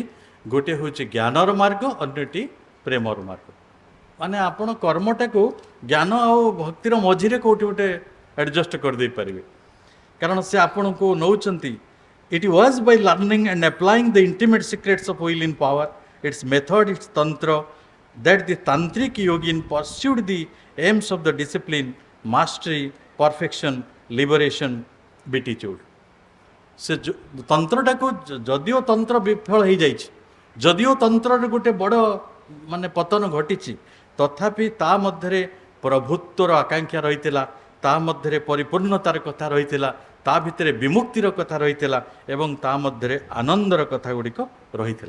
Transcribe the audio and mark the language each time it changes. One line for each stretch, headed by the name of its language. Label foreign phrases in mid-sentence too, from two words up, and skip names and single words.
Odia: ଗୋଟିଏ ହେଉଛି ଜ୍ଞାନର ମାର୍ଗ, ଅନ୍ୟଟି ପ୍ରେମର ମାର୍ଗ। ମାନେ ଆପଣ କର୍ମଟାକୁ ଜ୍ଞାନ ଆଉ ଭକ୍ତିର ମଝିରେ କେଉଁଠି ଗୋଟେ ଆଡ଼ଜଷ୍ଟ କରିଦେଇପାରିବେ, କାରଣ ସେ ଆପଣଙ୍କୁ ନେଉଛନ୍ତି।
English: It was by learning and applying the intimate secrets of will in power, its method, its tantra, that the tantric yogin pursued the aims of the discipline, mastery, perfection, liberation, beatitude.
Odia: ସେ ତନ୍ତ୍ରଟାକୁ ଯଦିଓ ତନ୍ତ୍ର ବିଫଳ ହେଇଯାଇଛି, ଯଦିଓ ତନ୍ତ୍ରରେ ଗୋଟେ ବଡ଼ ମାନେ ପତନ ଘଟିଛି, ତଥାପି ତା ମଧ୍ୟରେ ପ୍ରଭୁତ୍ୱର ଆକାଂକ୍ଷା ରହିଥିଲା, ତା ମଧ୍ୟରେ ପରିପୂର୍ଣ୍ଣତାର କଥା ରହିଥିଲା, ତା ଭିତରେ ବିମୁକ୍ତିର କଥା ରହିଥିଲା, ଏବଂ ତା ମଧ୍ୟରେ ଆନନ୍ଦର କଥା ଗୁଡ଼ିକ ରହିଥିଲା।